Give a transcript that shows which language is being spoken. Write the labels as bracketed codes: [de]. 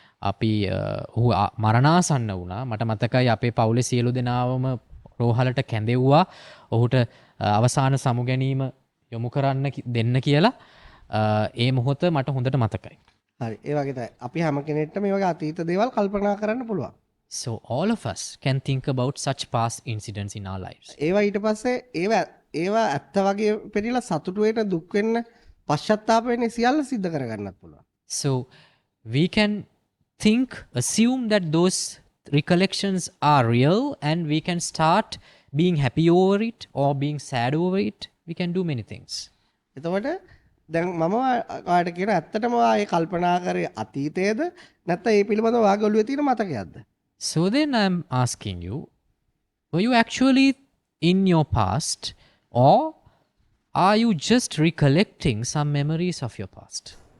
[si] අපි ඔහු මරණාසන්න වුණා. මට මතකයි අපේ පවුලේ සියලු දෙනාවම රෝහලට කැඳෙව්වා. ඔහුට අවසාන සමුගැනීම යොමු කරන්න දෙන්න කියලා. ඒ මොහොත මට හොඳට මතකයි. හරි. ඒ වගේ තමයි. අපි හැම කෙනෙක්ටම මේ වගේ අතීත දේවල් කල්පනා කරන්න පුළුවන්. [en] So all of us can think about such past incidents in our lives. [si] ඒවා ඊට පස්සේ ඒවා ඇත්ත වගේ පෙරිලා සතුටු වෙන්න දුක් වෙන්න පශ්චාත්තාප වෙන්න සියල්ල සිද්ධ කරගන්නත් පුළුවන්. [en] So we can assume that those recollections are real, and we can start being happy over it or being sad over it. We can do many things. [si] එතකොට දැන් මම ඔයාලට කියන ඇත්තටම ඔයා ඒ කල්පනා කරේ අතීතයේද නැත්නම් ඒ පිළිබඳව ඔයාගේ ඔළුවේ තියෙන මතකයක්ද? [en] So then I'm asking you, were you actually in your past or are you just recollecting some memories of your past?